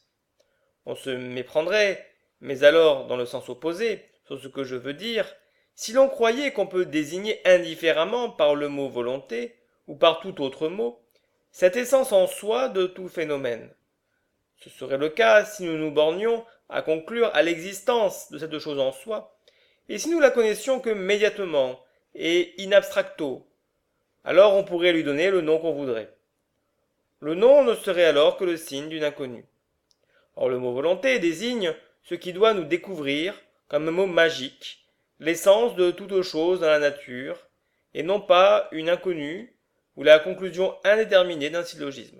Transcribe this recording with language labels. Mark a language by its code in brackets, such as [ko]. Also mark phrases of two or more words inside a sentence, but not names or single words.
[fr] On se méprendrait, mais alors dans le sens opposé, sur ce que je veux dire, si l'on croyait qu'on peut désigner indifféremment par le mot volonté, ou par tout autre mot, cette essence en soi de tout phénomène. Ce serait le cas si nous nous bornions à conclure à l'existence de cette chose en soi, et si nous la connaissions que médiatement et [la] in abstracto, [fr] alors on pourrait lui donner le nom qu'on voudrait. Le nom ne serait alors que le signe d'une inconnue. Or le mot volonté désigne ce qui doit nous découvrir, comme un mot magique, l'essence de toute chose dans la nature, et non pas une inconnue ou la conclusion indéterminée d'un syllogisme.